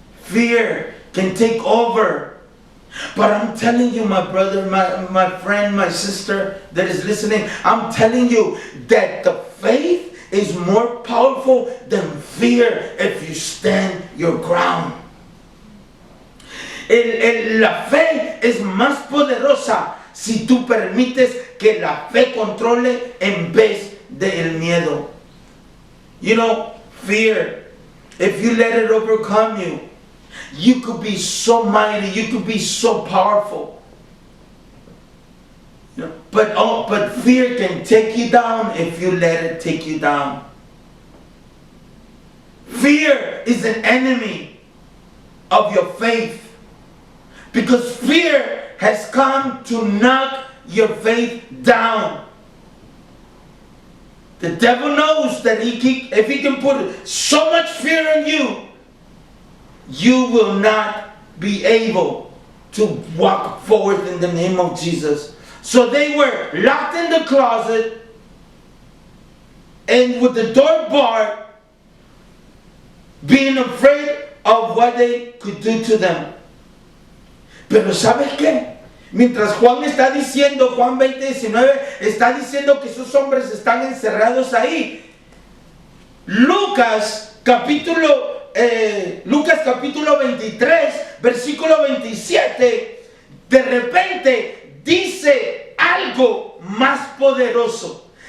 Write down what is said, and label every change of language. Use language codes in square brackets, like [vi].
[en] Fear can take over. But I'm telling you, my brother, my friend, my sister that is listening, I'm telling you that the faith is more powerful than fear if you stand your ground. [es] La fe es más poderosa si tú permites que la fe controle en vez del miedo. [en] You know, fear, if you let it overcome you, you could be so mighty, you could be so powerful. You know, but fear can take you down if you let it take you down. Fear is an enemy of your faith. Because fear has come to knock your faith down. The devil knows that if he can put so much fear in you, you will not be able to walk forward in the name of Jesus. So they were locked in the closet and with the door barred, being afraid of what they could do to them. [es] Pero ¿sabes qué? Mientras Juan está diciendo, Juan 20:19, está diciendo que esos hombres están encerrados ahí. Lucas capítulo 23, versículo 27, de repente dice algo más poderoso.